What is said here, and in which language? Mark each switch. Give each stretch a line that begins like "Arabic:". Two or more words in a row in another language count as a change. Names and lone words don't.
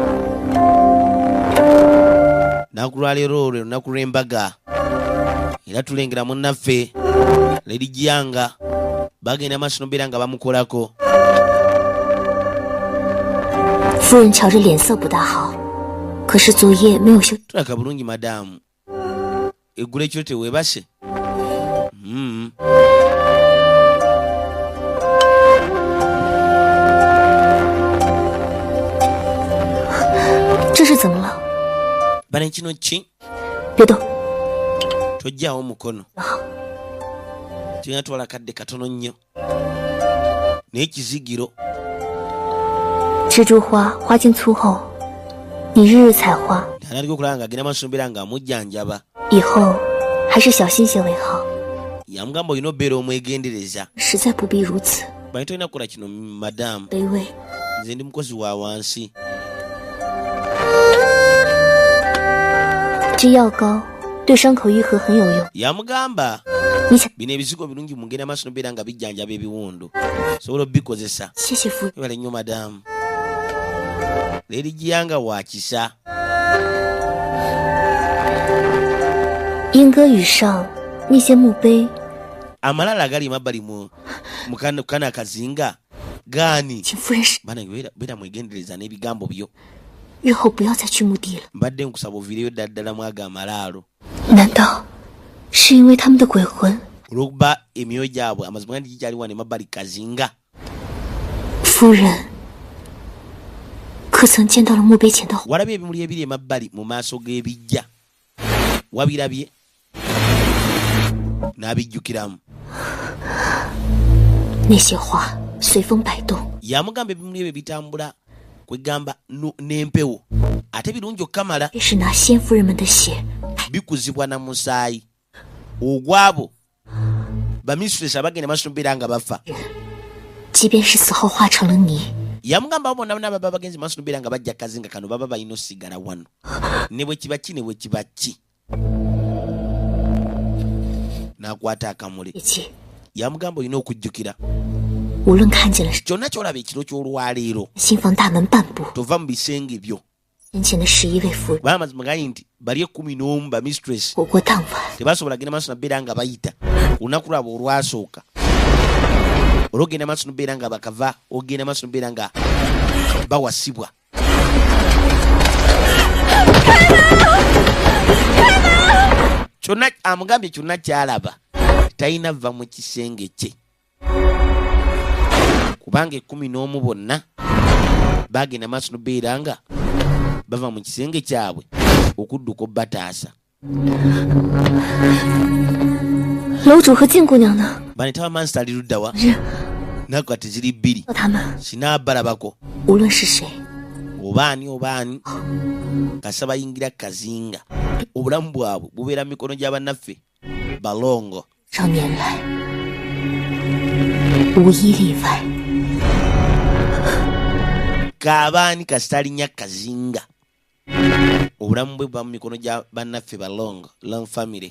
Ganda: nakulwaleero olwo lunaku lw'embaga era tulengera munnaffe Lady Jianga bagenda maaso n'obeera nga bamukolako.
Chinese: 夫人瞧着脸色不大好，可是昨夜没有休。
Ganda: tulaka bulungi madamu eggula ekiro teweebase.
Chinese: 这是怎么了？
Ganda: bana kino ki
Chinese: 别动。
Ganda: tojjaawo omukono tinatwala kadde katono nnyo n'ekizigiro
Chinese: 蜘蛛花花茎粗厚，你日日采花，
Ganda: analiko okulaba nga agenda maaso n'obeera ng'amujjanjaba.
Chinese: 以后还是小心些为好。
Ganda: yamugamba olina obeera omwegendereza.
Chinese: 实在不必如此。
Ganda: bani tolina kukola kino madamu
Chinese: 卑微。
Ganda: nze ndi mukozi wa wansi.
Chinese: 这药膏对伤口愈合很有用。
Ganda: yamugamba
Chinese: 你想？
Ganda: bino ebizigo birungi mugenda maaso n'obeera nga bijjanjaba ebiwundu sobola obikozesa.
Chinese: 谢谢夫人。
Ganda: ebale nnyo madamu Lady Jianga wa kisa.
Chinese: 莺歌语上那些墓碑
Ganda: amalala agali mabbali mu kana akazinga gaani
Chinese: 请夫人是
Ganda: bana beera mwegendereza n'ebigambo byo.
Chinese: 日后不要再去墓地了。
Ganda: mbadde nkusaba oviireyo ddala mu ago amalaalo
Chinese: 难道是因为他们的鬼魂？
Ganda: olw'okuba emyoyo gyabwe amazima gandi gikyali wano emabbali kazinga.
Chinese: 夫人可曾见到了墓碑前的？
Ganda: walabye ebimuli ebiri emabbali mu maaso g'ebijja wabirabye n'abijjukiramu.
Chinese: 那些花随风摆动，
Ganda: yamugamba ebimuli ebyo bitambula kwegamba n'empewo ate birungi okukamala
Chinese: 这是拿先夫人们的血。
Ganda: bikuzibwa na musaayi ogwabo bamistress abagenda maaso n'obeera nga bafa.
Chinese: 即便是死后化成了泥，
Ganda: yamugamba bonna bonna baba bagenzi maaso n'obeera nga bajja kazinga kano baba balina osigala wano ne bwe kiba ki ne bwe kiba ki. n'akwata akamule
Chinese: 切记，
Ganda: yamugamba olina okujjukira
Chinese: 无论看见了什
Ganda: kyonna kyolaba ekiro ky'olwaleero
Chinese: 心房大门半步，
Ganda: tova mu bisenge byo.
Chinese: 先前的11位夫人
Ganda: baamazima gali nti bali 11 bamistress
Chinese: 活过当晚，
Ganda: tebasobola genda maaso nabeera nga bayita ku lunaku lwabwe olwasooka. olwogenda maaso nobeera nga bakava ogenda maaso nobeera nga bawasibwa. kyonna amugambye kyonna kyalaba talina va mu kisenge kye kubanga 11 bonna bagenda maaso nobeera nga bava mu kisenge kyabwe okudduka obbataasa.
Chinese: 楼主和静姑娘呢？
Ganda: banetaba mansi ali ludda wa
Chinese: 是
Ganda: nakuba teziri bbiri
Chinese: 他们，
Ganda: sinaabalabako
Chinese: 无论是谁，
Ganda: obaani obaani kasa bayingira kazinga obulamu bwabwe bubeera mu mikono gy'abannaffe balongo.
Chinese: 少年来无一例外。
Ganda: kaabaani kasita alinya kazinga obulamu bwe buba mu mikono gya bannaffe ba
English: long family.